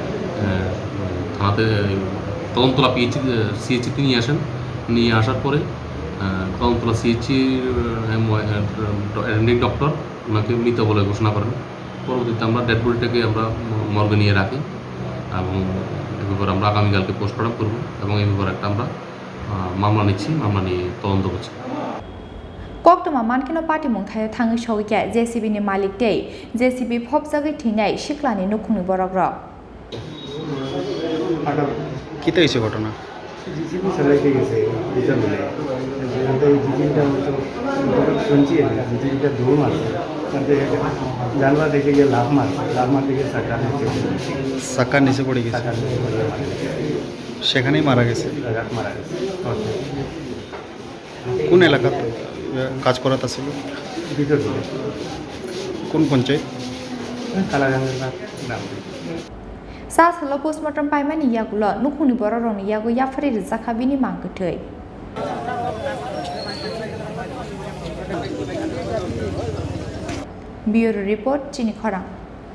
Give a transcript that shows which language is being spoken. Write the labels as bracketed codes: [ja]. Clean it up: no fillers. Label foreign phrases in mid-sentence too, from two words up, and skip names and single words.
[bn] থানাতে কদমতলা সিএইচসিতে নিয়ে আসার পরে কদমতলা সিএইচসির [en] attending doctor [bn] ওনাকে মৃত বলে ঘোষণা করেন পরবর্তীতে আমরা ডেড বডিটাকে আমরা মর্গে নিয়ে রাখি এবং এ ব্যাপারে আমরা আগামীকালকে পোস্টমর্টম করব এবং এই ব্যাপারে একটা আমরা মামলা নিয়ে তদন্ত করছি [trp] Koktoma Mankino Patimung Thangi Thowikha JCB ni Malik Tei JCB Phopjagui Thinai Siklani Nukhungni Borokrok [bn] কিতে হয়েছে ঘটনা জিসিবি চালাইতে গেছে দুজন মিলে জিসিবিটা তো শুনছি জিসিবিটা দৌড় মারছে জানলা দেখে গিয়ে লাভ মারতে গিয়ে চাকার নিচে পড়ে গেছে সেখানেই মারা গেছে কোন এলাকা কাজ করাতে ছিল ভিতর কোন পঞ্চায়েত কালাগাঙ্গের নাম [trp] Sasalo postmortem Kwlaimani Yagulo Nukhungni Bororokni Yago Yafari Rizakha Bini Mangkthei Bureau Report Chini Khorang